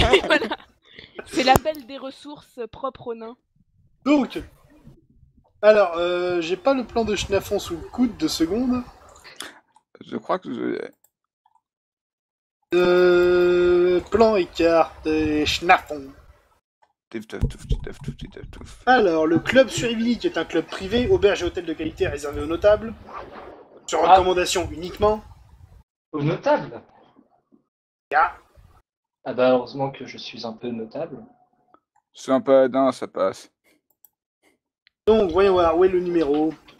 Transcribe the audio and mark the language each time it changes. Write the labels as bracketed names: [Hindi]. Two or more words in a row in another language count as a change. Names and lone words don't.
[French] Voilà. C'est l'appel des ressources propres aux nains. Donc, alors, j'ai pas le plan de Schnafon sous le coude, 2 secondes. Je crois que je... Plan et carte et Schnafon. Tif, taf, touf, tif, taf, touf, tif, taf, touf. Alors, le club Surivili, qui est un club privé, auberge et hôtel de qualité réservé aux notables, sur Ah. recommandation uniquement. Au notable. Ya. Ah bah heureusement que je suis un peu notable. C'est un paladin, ça passe. Donc, voyons voir, où est le numéro